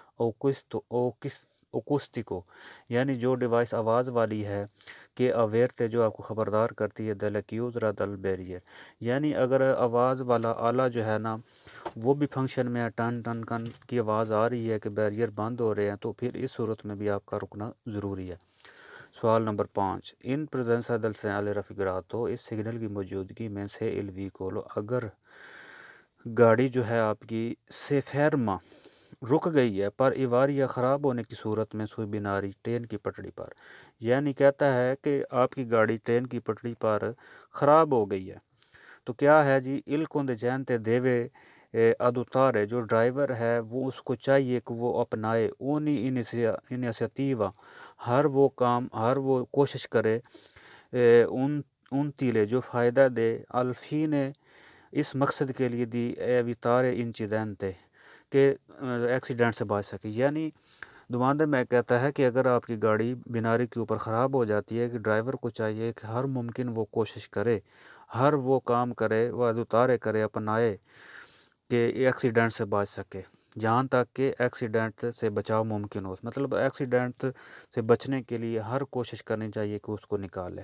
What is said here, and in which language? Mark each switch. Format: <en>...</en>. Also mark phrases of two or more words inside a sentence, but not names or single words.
<ur>اوکوسٹیکو یعنی جو ڈیوائس آواز والی ہے</ur> <it>che avverte</it> <ur>جو آپ کو خبردار کرتی ہے</ur> <it>della chiusura delle barriere,</it> <ur>یعنی اگر آواز والا آلہ جو ہے نا وہ بھی فنکشن میں ہے ٹن ٹن کن کی آواز آ رہی ہے کہ بیریئر بند ہو رہے ہیں تو پھر اس صورت میں بھی آپ کا رکنا ضروری ہے۔ سوال نمبر 5،</ur> <it>in presenza del segnale raffigurato</it> <ur>اس سگنل کی موجودگی میں</ur> <it>se il veicolo</it> <ur>اگر گاڑی جو ہے آپ کی</ur> <it>si ferma</it> <ur>رک گئی ہے</ur> <it>per avaria</it> <ur>خراب ہونے کی صورت میں</ur> <it>sui binari</it> <ur>ٹرین کی پٹڑی پر، یعنی کہتا ہے کہ آپ کی گاڑی ٹرین کی پٹڑی پر خراب ہو گئی ہے تو کیا ہے جی</ur> <it>il conducente deve adottare</it> <ur>جو ڈرائیور ہے وہ اس کو چاہیے کہ وہ اپنائے</ur> <it>ogni iniziativa</it> <ur>ہر وہ کوشش کرے ان تیلے جو فائدہ دے الفین اس مقصد کے لیے</ur> <it>di evitare</it> <ur>انچیدنتے کہ ایکسیڈنٹ سے بچ سکے، یعنی نمائندے میں کہتا ہے کہ اگر آپ کی گاڑی بیناری کے اوپر خراب ہو جاتی ہے کہ ڈرائیور کو چاہیے کہ ہر ممکن وہ کوشش کرے، ہر وہ کام کرے، وہ ادوتارے کرے اپنائے کہ ایکسیڈنٹ سے بچ سکے جہاں تک کہ ایکسیڈنٹ سے بچاؤ ممکن ہو، مطلب ایکسیڈنٹ سے بچنے کے لیے ہر کوشش کرنی چاہیے کہ اس کو نکالے۔</ur>